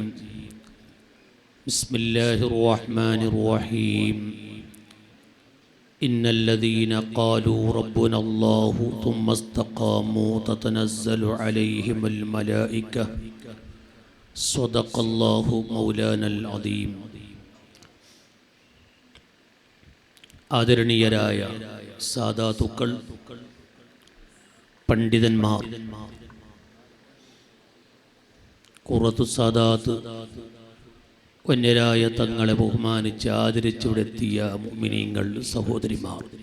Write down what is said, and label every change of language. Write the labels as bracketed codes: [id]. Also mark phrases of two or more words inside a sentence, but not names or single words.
[ar] بسم الله الرحمن الرحيم. إن الذين قالوا ربنا الله ثم استقاموا تتنزل عليهم الملائكة. صدق الله مولانا العظيم. [ml] ആദരണീയരായ സാദാത്തുക്കൾ, പണ്ഡിതന്മാർ, [ar] قرة السادات [ml] വന്യരായ തങ്ങളെ ബഹുമാനിച്ച് ആദരിച്ചുവിടെത്തിയ മുഅ്മിനീങ്ങൾ, സഹോദരിമാർ,